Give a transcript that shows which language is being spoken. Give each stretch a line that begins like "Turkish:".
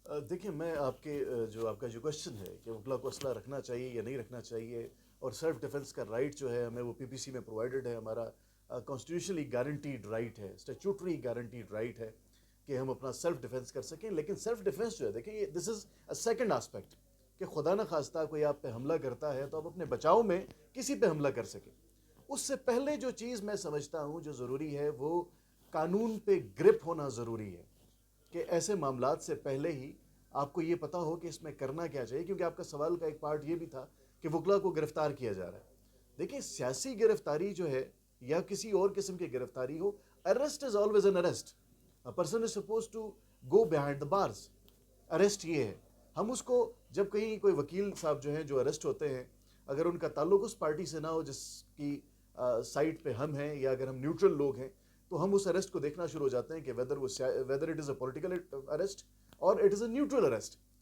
Urdu: دیکھیں، میں آپ کا جو کوشچن ہے کہ وکلاء کو اسلحہ رکھنا چاہیے یا نہیں رکھنا چاہیے، اور سیلف ڈیفنس کا رائٹ جو ہے ہمیں وہ پی پی سی میں پرووائڈڈ ہے، ہمارا کانسٹیٹیوشنلی گارنٹیڈ رائٹ ہے، اسٹیچوٹری گارنٹیڈ رائٹ ہے کہ ہم اپنا سیلف ڈیفنس کر سکیں۔ لیکن سیلف ڈیفنس جو ہے، دیکھیں، یہ
English: this is a second aspect,
Urdu: کہ خدا نہ خواستہ کوئی آپ پہ حملہ کرتا ہے تو آپ اپنے بچاؤ میں کسی پہ حملہ کر سکیں۔ اس سے پہلے جو چیز میں سمجھتا ہوں جو ضروری ہے، وہ قانون پہ گرپ ہونا ضروری ہے، کہ ایسے معاملات سے پہلے ہی آپ کو یہ پتا ہو کہ اس میں کرنا کیا چاہیے۔ کیونکہ آپ کا سوال کا ایک پارٹ یہ بھی تھا کہ وکلاء کو گرفتار کیا جا رہا ہے۔ دیکھیں، سیاسی گرفتاری جو ہے یا کسی اور قسم کی گرفتاری ہو.
English: Arrest is always an arrest. A person is supposed to go behind the bars.
Urdu: Arrest یہ ہے. ہم اس کو جب کہیں کوئی وکیل صاحب جو ہیں جو اریسٹ ہوتے ہیں, اگر ان کا تعلق اس پارٹی سے نہ ہو جس کی سائٹ پہ ہم ہیں, یا اگر ہم نیوٹرل لوگ ہیں, تو ہم اس اریسٹ کو دیکھنا شروع ہو جاتے ہیں کہ
English: whether it is a political arrest or it is a neutral arrest.